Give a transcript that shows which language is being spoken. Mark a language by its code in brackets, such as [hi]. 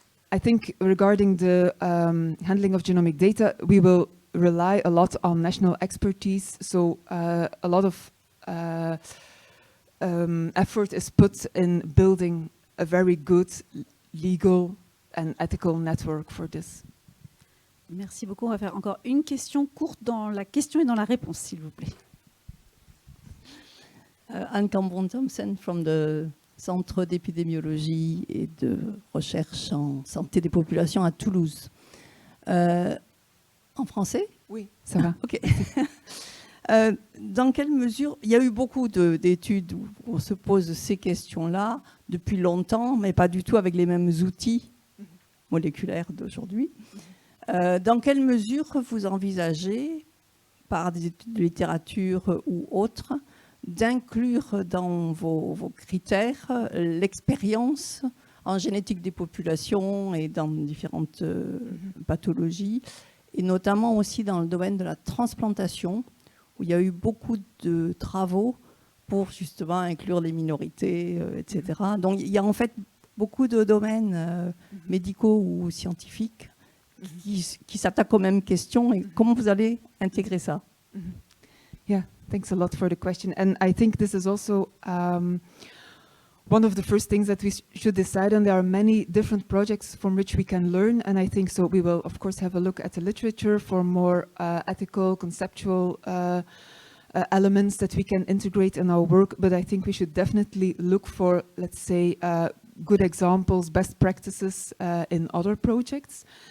[en] I think regarding the handling of genomic data, we will rely a lot on national expertise. So a lot of effort is put in building a very good legal and ethical network for this. [fr] Merci beaucoup. On va faire encore une question courte dans la question et dans la réponse, s'il vous plaît. [en] Anne Cambron-Thompson from the [fr] Centre d'épidémiologie et de recherche en santé des populations à Toulouse. En français? Oui, ça va. Ok. Dans quelle mesure, il y a eu beaucoup d'études où on se pose ces questions-là depuis longtemps, mais pas du tout avec les mêmes outils moléculaires d'aujourd'hui. Dans quelle mesure vous envisagez, par des études de littérature ou autres, d'inclure dans vos critères l'expérience en génétique des populations et dans différentes pathologies, et notamment aussi dans le domaine de la transplantation, où il y a eu beaucoup de travaux pour justement inclure les minorités, etc. Donc il y a en fait beaucoup de domaines médicaux ou scientifiques qui s'attaquent aux mêmes questions, et comment vous allez intégrer ça? [en] Yeah, thanks a lot for the question. And I think this is also one of the first things that we should decide on. There are many different projects from which we can learn, and I think so we will of course have a look at the literature for more ethical, conceptual elements that we can integrate in our work, but I think we should definitely look for, let's say, good examples, best practices in other projects.